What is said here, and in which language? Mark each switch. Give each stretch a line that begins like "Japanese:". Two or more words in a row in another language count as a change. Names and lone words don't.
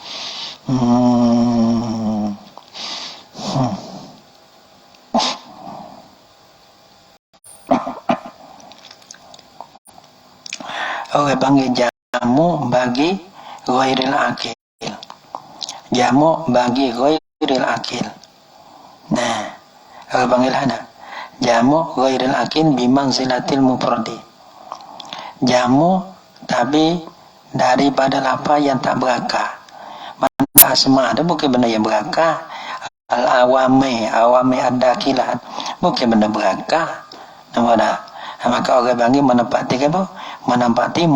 Malay: Orang panggil jamu bagi
Arabic: غير العاقل.
Malay: Jamu bagi
Arabic: غير العاقل.
Malay: Orang panggil ada.
Arabic: Jamu غير العاقل بمنزلة المفرد.
Malay: Jamu tapi daripada lafaz yang tak berakal. Mana asma tu bukan benda yang berakal.
Arabic: العوامل الداخلة
Malay: bukan benda berakal. Nampak tak? Maka orang panggil menempati apa?